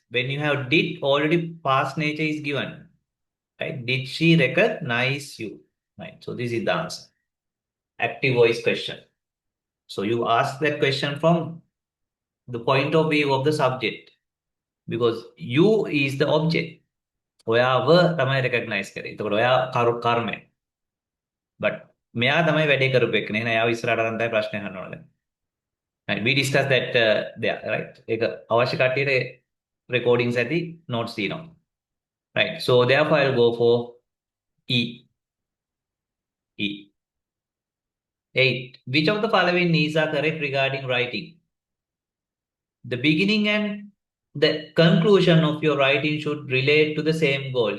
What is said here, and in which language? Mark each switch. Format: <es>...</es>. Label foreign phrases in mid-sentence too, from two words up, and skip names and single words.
<en>When you have did, already past nature is given, right? Did she recognize you? Right. So this is the answer. Active voice question. So you ask that question from the point of view of the subject because you is the object.</en> <si>ඔයාව තමයි recognize කරේ. එතකොට ඔයා කර්මය. But මෙයා තමයි වැඩේ කරපු එක නේ. එයාව ඉස්සරහට අරන් තමයි ප්‍රශ්න අහන්න ඕනේ.</si> <en>Right. We discussed that there, right?</en> <si>ඒක අවශ්‍ය කට්ටියට recordings ඇති notes තියෙනවා.</si> <en>Right. So therefore I'll go for E. E. 8. Which of the following is are correct regarding writing? The beginning and the conclusion of your writing should relate to the same goal.</en>